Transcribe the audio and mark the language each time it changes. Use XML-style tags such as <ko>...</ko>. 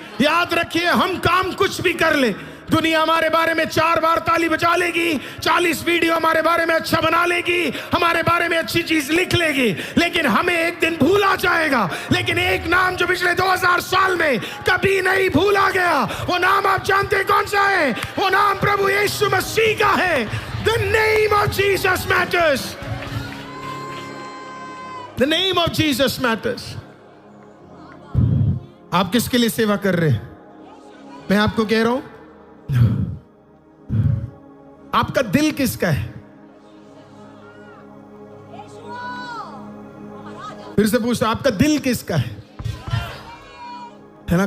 <hi>याद रखिए, हम काम कुछ भी कर ले, दुनिया हमारे बारे में 4 बार ताली बजा लेगी, 40 वीडियो हमारे बारे में अच्छा बना लेगी, हमारे बारे में अच्छी चीज लिख लेगी, लेकिन हमें एक दिन भूला जाएगा। लेकिन एक नाम जो पिछले 2000 साल में कभी नहीं भूला गया, वो नाम आप जानते हैं कौन सा है? वो नाम प्रभु यीशु मसीह का है।</hi> <en>The name of Jesus matters. The name of Jesus matters.</en> <hi>आप किसके लिए सेवा कर रहे हैं? मैं आपको कह रहा हूं, आपका दिल किसका है? फिर से पूछो, आपका दिल किसका है ना?</hi>